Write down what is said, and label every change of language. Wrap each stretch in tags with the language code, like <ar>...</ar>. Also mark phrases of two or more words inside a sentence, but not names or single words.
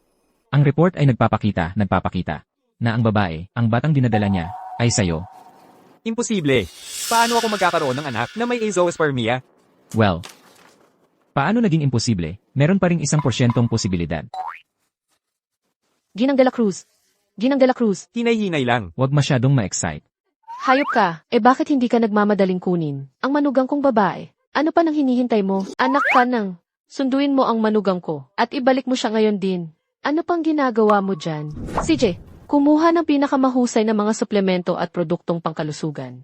<tl>Ang report ay nagpapakita na ang babae, ang batang dinadala niya, ay sayo. Imposible. Paano ako magkakaroon ng anak na may azoospermia? Well, paano naging imposible? Meron pa ring 1% posibilidad. Ginang de la Cruz. Ginang de la Cruz. Hinay-hinay lang. Huwag masyadong ma-excite. Hayop ka. Bakit hindi ka nagmamadaling kunin ang manugang kong babae? Ano pa nang hinihintay mo? Anak ka nang. Sunduin mo ang manugang ko at ibalik mo siya ngayon din. Ano pang ginagawa mo dyan? CJ, kumuha ng pinakamahusay na mga suplemento at produktong pangkalusugan.</tl>